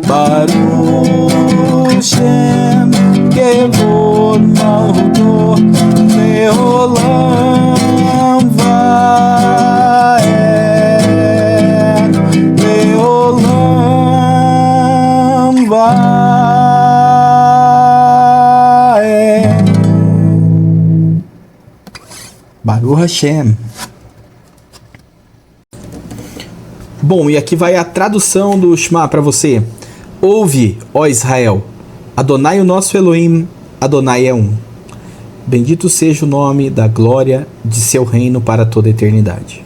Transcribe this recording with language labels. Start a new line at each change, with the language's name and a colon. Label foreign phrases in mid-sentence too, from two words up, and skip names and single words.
Hebrew: ברוך שם כבוד מלכותו לעולם ועד. לעולם ועד. ברוך השם.
Portuguese: Bom, e aqui vai a tradução do Shema para você. Ouve, ó Israel, Adonai o nosso Elohim, Adonai é um. Bendito seja o nome da glória de seu reino para toda a eternidade.